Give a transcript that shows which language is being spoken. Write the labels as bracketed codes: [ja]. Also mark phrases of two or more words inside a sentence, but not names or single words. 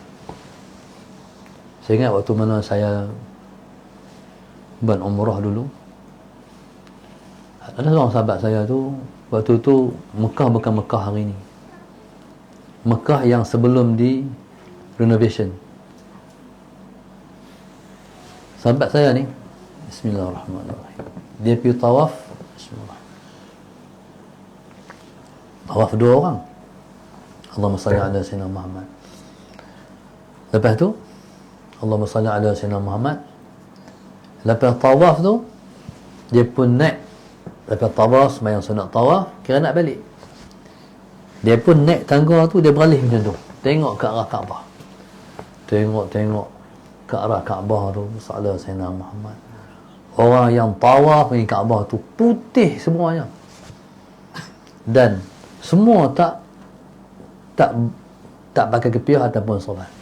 [ms] Saya ingat waktu mana saya buat umrah dulu, ada seorang sahabat saya tu, waktu tu Mekah bukan Mekah hari ni, Mekah yang sebelum di renovation. Sahabat saya ni, bismillahirrahmanirrahim, dia pergi tawaf, tawaf 2 orang, [ar] اللهم صل على سيدنا محمد. [ms] Lepas tu [ar] اللهم صل على سيدنا محمد. [ms] Lepas tawaf tu dia pun naik, lepas tawaf sembahyang sunat tawaf, kira nak balik. Dia pun naik tangga tu, dia beralih macam tu, tengok ke arah Kaabah, tengok ke arah Kaabah tu. Salah Sayyidina Muhammad, orang yang tawaf pergi Kaabah tu putih semuanya, dan semua tak pakai kepiah ataupun sorban.